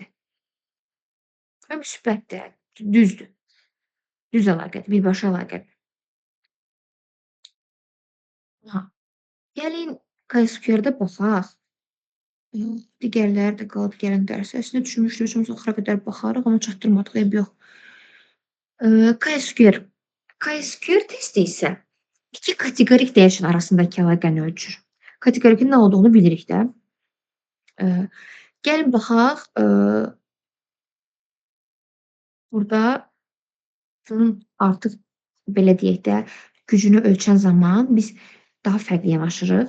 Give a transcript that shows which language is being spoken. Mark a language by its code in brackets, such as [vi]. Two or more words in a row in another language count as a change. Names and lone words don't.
[az] Müsbətdir, düzdür. Düz əlaqədir, birbaşa əlaqədir. Gəlin Chi-square-də baxaq. Digərləri də qalıb gəlin dərsə. Əslində düşünmüşdüm, axıra qədər baxarıq, amma çatdırmadıq, eyb yox. Chi-square. Chi-square testi isə 2 kateqorik dəyişən arasındakı əlaqəni ölçür. Kateqorikin nə olduğunu bilirik də. Gəlin baxaq. Burada bunun artıq belə deyək də gücünü ölçən zaman biz daha fərqli yanaşırıq.